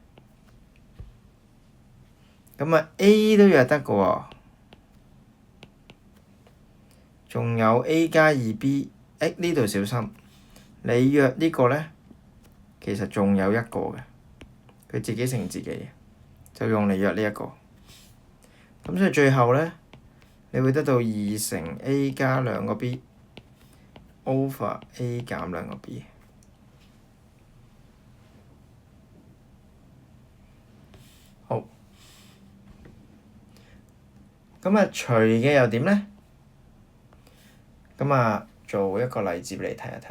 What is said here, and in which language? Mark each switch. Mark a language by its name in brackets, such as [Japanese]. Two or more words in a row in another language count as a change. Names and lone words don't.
[Cantonese] 咁啊 a 都約得嘅喎，仲有 a 加 2b，呢度小心，你約呢個咧，其實仲有一個嘅，佢自己乘自己，就用嚟約呢一個。咁所以最後咧，你會得到2乘 a 加2個 b over a 減2個 b。好，咁啊除嘅又點咧？咁啊做一個例子俾你睇一睇。